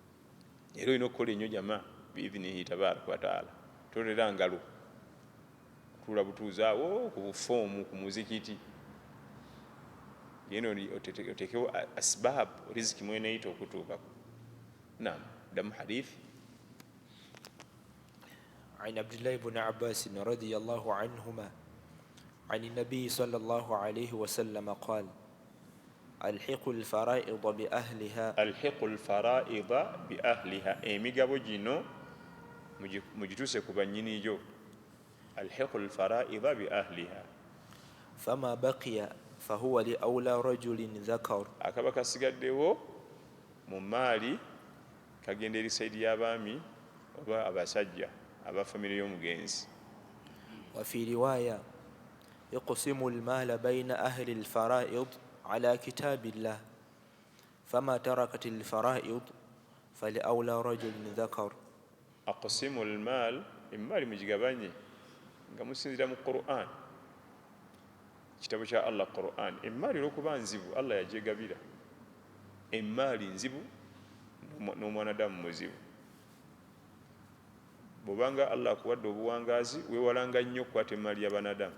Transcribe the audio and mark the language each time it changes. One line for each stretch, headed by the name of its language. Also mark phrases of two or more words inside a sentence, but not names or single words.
Ganda: Era olina okukola ennyo jama
Arabic: بإذنه تبارك وتعالى,
Ganda: tolera ngalo tula butuuzaawo ku bufoomu ku muzikiti yeno otekewo
Arabic: أسباب الرزق
Ganda: mweneeyita okutuukako. Naam, ddamu hadithi.
Arabic: عن عبد الله بن عباس رضي الله عنهما عن النبي صلى الله عليه وسلم قال الحقوا الفرائض بأهلها الحقوا الفرائض بأهلها
Ganda: emigabo gino mugituuse ku bannyiniyo.
Arabic: الحقوا الفرائض بأهلها فما بقي فهو لأولى رجل ذكر
Ganda: akaba kasigaddewo mu maali kagenda eri sayidi y'abaami oba abasajja aba famire y'omugenzi.
Arabic: وفي رواية يقسم المال بين أهل الفرائض على كتاب الله فما تركت الفرائض فلأولى رجل ذكر. أقسم المال المال
Ganda: mugigabanye nga musinzira mu Qur'an, kitabo kya Allah Qur'an. Emmaali olw'okuba nzibu Allah yagyegabira. Emmaali nzibu n'omwanadamu muzibu. Bw'obanga Allah akuwadde obuwangaazi weewalanga nnyo okukwata emmaali y'abanadamu.